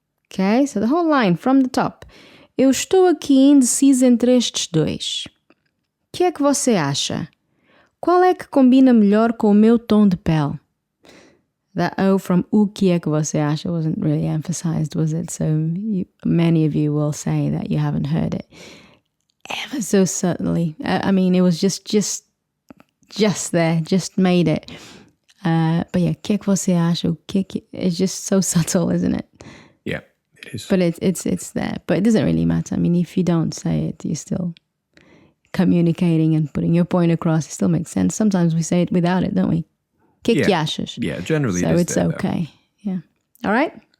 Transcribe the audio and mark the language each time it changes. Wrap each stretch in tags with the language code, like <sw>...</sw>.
<en>Okay, so the whole line from the top.</en> <pt>Eu estou aqui indecisa entre estes dois. O que é que você acha? Qual é que combina melhor com o meu tom de pele?</pt> <en>That O from</en> <pt>o que é que você acha</pt> <en>wasn't really emphasized, was it? So many of you will say that you haven't heard it ever so subtly. I mean, it was just there, just made it. But yeah,</en> <pt>o que é que você acha?</pt> <en>It's just so subtle, isn't it? Yeah, it is. But it's there. But it doesn't really matter. I mean, if you don't say it, you're still communicating and putting your point across. It still makes sense. Sometimes we say it without it, don't we?</en> <pt>Que que achas?</pt> <en>Yeah, generally so it is it's there, okay. Yeah. All right.</en>